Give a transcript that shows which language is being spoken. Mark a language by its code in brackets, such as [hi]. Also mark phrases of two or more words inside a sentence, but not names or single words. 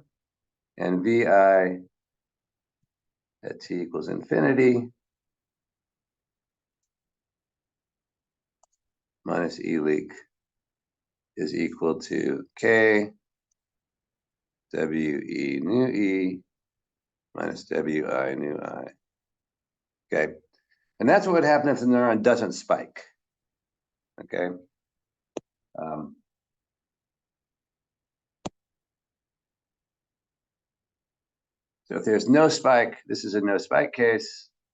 [en] And vi at t equals infinity minus e leak is equal to k w e nu e minus w I nu I. Okay, and that's what would happen if the neuron doesn't spike. Okay. So if there's no spike, this is a no spike case.